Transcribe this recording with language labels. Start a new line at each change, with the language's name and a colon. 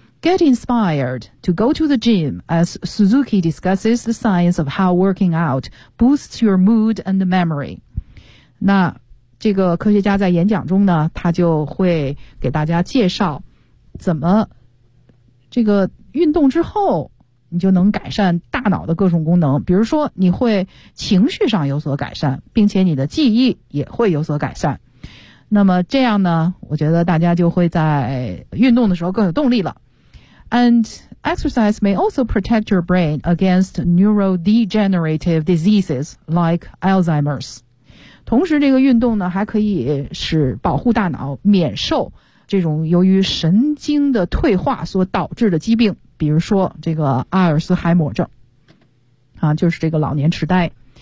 English: Get inspired to go to the gym as Suzuki discusses the science of how working out boosts your mood and memory.
Chinese: 那这个科学家在演讲中呢，他就会给大家介绍怎么这个运动之后你就能改善大脑的各种功能，比如说你会情绪上有所改善，并且你的记忆也会有所改善。那么这样呢，我觉得大家就会在运动的时候更有动力了。
English: And exercise may also protect your brain against neurodegenerative diseases like Alzheimer's.
Chinese: 同时这个运动呢还可以使保护大脑免受这种由于神经的退化所导致的疾病，比如说这个阿尔斯海默症、就是这个老年痴呆。